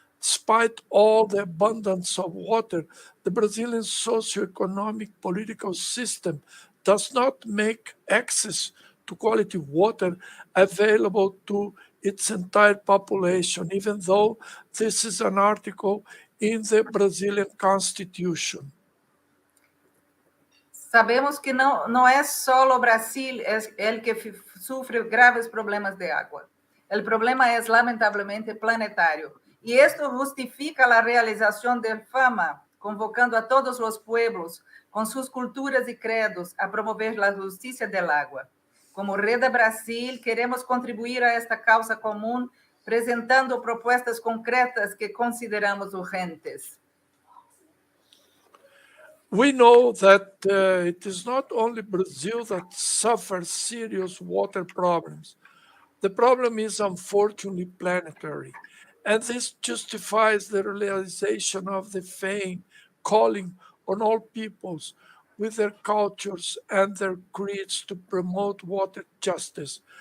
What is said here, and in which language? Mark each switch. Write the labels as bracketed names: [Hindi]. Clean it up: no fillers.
[English] Despite all the abundance of water, the Brazilian socioeconomic political system does not make access to quality water available to its entire population, even though this is an article in the Brazilian Constitution. [Spanish] Sabemos que no es solo Brasil el que sufre graves problemas de agua. El problema es lamentablemente planetario. Y esto justifica la realización del Fama, convocando a todos los pueblos, con sus culturas y credos, a promover la justicia del agua. Como Reda Brasil, queremos contribuir a esta causa común, presentando propuestas concretas que consideramos urgentes. [English] We know that it is not only Brazil that suffers serious water problems. The problem is unfortunately planetary, and this justifies the realization of the fame calling on all peoples with their cultures and their creeds to promote water justice.